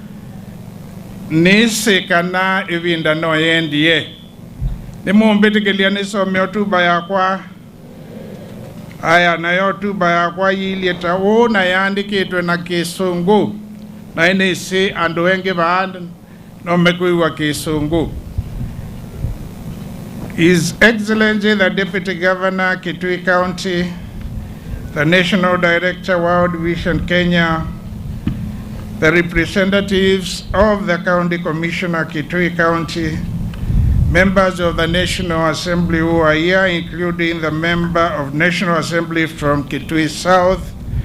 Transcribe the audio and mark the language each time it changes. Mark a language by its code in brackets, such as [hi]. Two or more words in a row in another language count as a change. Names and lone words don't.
[kam] nisikana ivinda no yendie ni mumbitikilia nisome otuba yakwa aya na otuba yakwa yilieta na yandikitwe na Kisungu na inisi andu wengi vaanda no mekuiwa Kisungu. [en] His Excellency the Deputy Governor, Kitui County, the National Director, World Vision Kenya, the representatives of the County Commissioner, Kitui County, members of the National Assembly who are here, including the member of National Assembly from Kitui South,